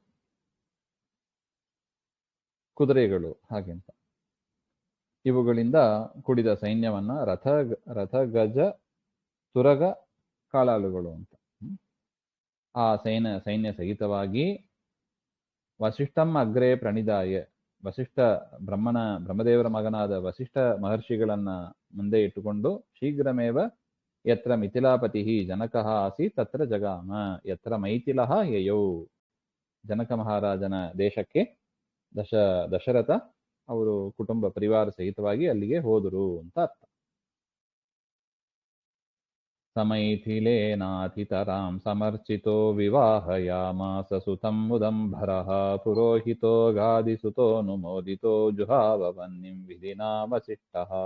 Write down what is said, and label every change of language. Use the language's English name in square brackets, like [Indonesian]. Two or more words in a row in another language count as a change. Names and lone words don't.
[Kannada] ಕುದುರೆಗಳು ಹಾಗೆ ಅಂತ ಇವುಗಳಿಂದ ಕೂಡಿದ ಸೈನ್ಯವನ್ನ ರಥ ಗಜ ತುರಗ ಕಾಲಾಳುಗಳು ಅಂತ ಆ ಸೈನ್ಯ ಸಹಿತವಾಗಿ [Sanskrit] ವಸಿಷ್ಠಂ ಅಗ್ರೇ ಪ್ರಣಿಧಾಯ, [Kannada] ಬ್ರಹ್ಮದೇವರ ಮಗನಾದ ವಸಿಷ್ಠ ಮಹರ್ಷಿಗಳನ್ನ ಮುಂದೆ ಇಟ್ಟುಕೊಂಡು [Sanskrit] ಶೀಘ್ರಮೇವ ಯತ್ರ ಮಿಥಿಲಾಪತಿ ಜನಕಃ ಆಸೀತ್ ತತ್ರ ಜಗಾಮ ಯತ್ರ ಮೈಥಿಲಃ ಯಯೌ. [Kannada] ಜನಕ ಮಹಾರಾಜನ ದೇಶಕ್ಕೆ ದಶರಥ ಅವರು ಕುಟುಂಬ ಪರಿವಾರ ಸಹಿತವಾಗಿ ಅಲ್ಲಿಗೆ ಹೋದರು ಅಂತ ಅರ್ಥ. [Sanskrit] ಸಮೈಥಿಲೇನಾತಿತರಾಂ ಸಮರ್ಚಿತೋ ವಿವಾಹಯಾಮಾಸ ಸುತಂ ಮುದಂಭರಃ ಪುರೋಹಿತೋ ಗಾದಿಸುತೋನುಮೋದಿತೋ ಜುಹಾವವನ್ನಿಂ ವಿಧಿನಾ ವಸಿಷ್ಠಃ.